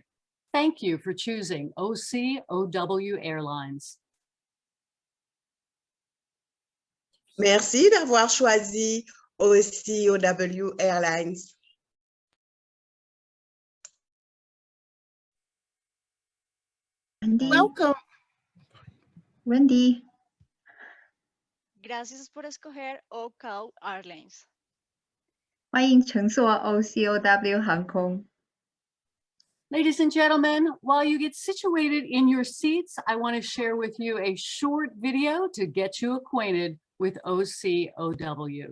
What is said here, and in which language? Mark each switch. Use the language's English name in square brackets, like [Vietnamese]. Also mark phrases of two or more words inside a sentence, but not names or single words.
[English] Thank you for choosing OCOW Airlines. [French] Merci d'avoir choisi OCOW Airlines. [English] Wendy. Welcome. Wendy. [Spanish] Gracias por escoger OCOW Airlines. [Chinese] 欢迎乘坐 OCOW 航空。 [English] Ladies and gentlemen, while you get situated in your seats, I want to share with you a short video to get you acquainted with OCOW.